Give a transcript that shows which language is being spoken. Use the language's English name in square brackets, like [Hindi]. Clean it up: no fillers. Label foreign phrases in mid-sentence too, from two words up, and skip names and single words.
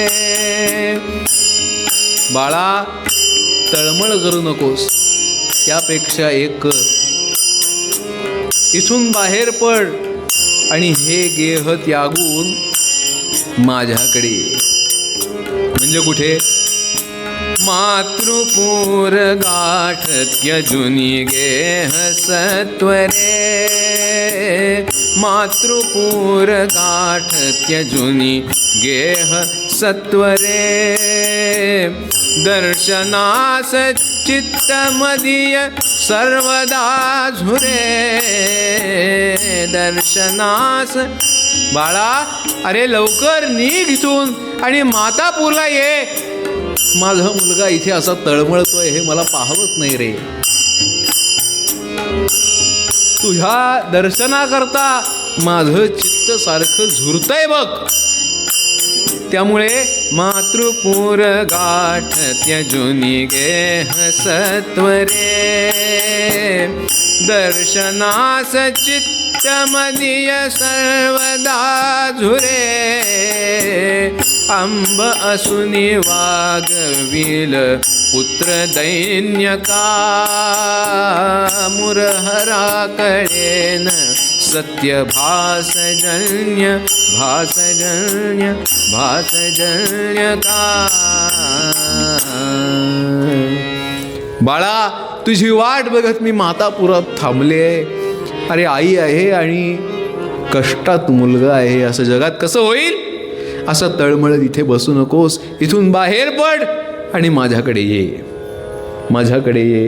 [Marathi] बाळा तळमळ करू नकोस, त्यापेक्षा एक कर, इथून बाहेर पड आणि हे गेह त्यागून माझ्याकडे ये. म्हणजे कुठे? मातृपूर गाठ त्यजुनी गेह सत्वरे, मातृपूर गाठ त्यजुनी गेह सत्वरे. दर्शनास चित्त मदीय सर्वदा झुरे, दर्शनास. बाळा अरे लवकर निघ इथून आणि मातापूरला ये. माझा मुलगा इथे असा तळमळतोय हे मला पाहवत नाही रे. तुझ्या दर्शनाकरता माझं चित्त सारखं झुरतंय बघ. त्यामुळे मातृपूर गाठ त्यजुनी गेह सत्वरे, दर्शनास चित्त मदीय सर्वदा झुरे. अंब असुनी वागविल पुत्र दैन्यका, मुरहरा कळेन सत्य भासजन्य भासजन्य भासजन्यका. बाळा तुझी वाट बघत मी मातापुरात थांबले. अरे आई आहे आणि कष्टात मुलगा आहे, असं जगात कसं होईल? असं तळमळत इथे बसू नकोस, इथून बाहेर पड आणि माझ्याकडे ये, माझ्याकडे ये.